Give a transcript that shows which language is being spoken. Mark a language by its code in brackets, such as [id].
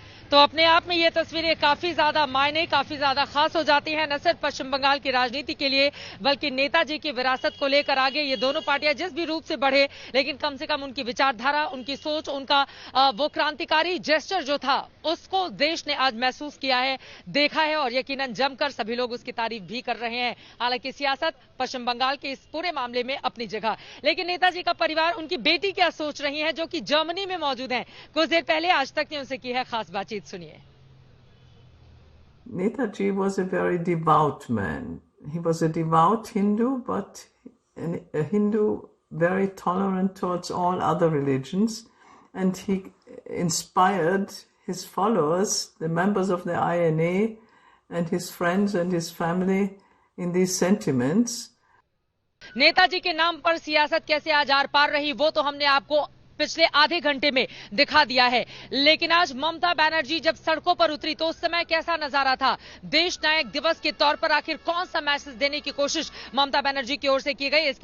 [hi] तो अपने आप में ये तस्वीरें काफी ज्यादा मायने, काफी ज्यादा खास हो जाती हैं, न सिर्फ पश्चिम बंगाल की राजनीति के लिए बल्कि नेताजी की विरासत को लेकर आगे ये दोनों पार्टियां जिस भी रूप से बढ़े, लेकिन कम से कम उनकी विचारधारा, उनकी सोच, उनका वो क्रांतिकारी जेस्चर जो था उसको देश ने आज महसूस किया है, देखा है और यकीनन जमकर सभी लोग उसकी तारीफ भी कर रहे हैं। हालांकि सियासत पश्चिम बंगाल के इस पूरे मामले में अपनी जगह, लेकिन नेताजी का परिवार, उनकी बेटी क्या सोच रही है जो कि जर्मनी में मौजूद है, कुछ देर पहले आज तक ने उनसे की है खास बातचीत, सुनिए। [en] Netaji was a very devout man. He was a devout Hindu, but a Hindu very tolerant towards all other religions, and he inspired his followers, the members of the INA, and his friends and his family in these sentiments. [hi] Netaji के नाम पर सियासत कैसे आज are पार रही वो तो हमने आपको पिछले आधे घंटे में दिखा दिया है, लेकिन आज ममता बनर्जी जब सड़कों पर उतरी तो उस समय कैसा नजारा था। देश नायक दिवस के तौर पर आखिर कौन सा मैसेज देने की कोशिश ममता बनर्जी की ओर से की गई।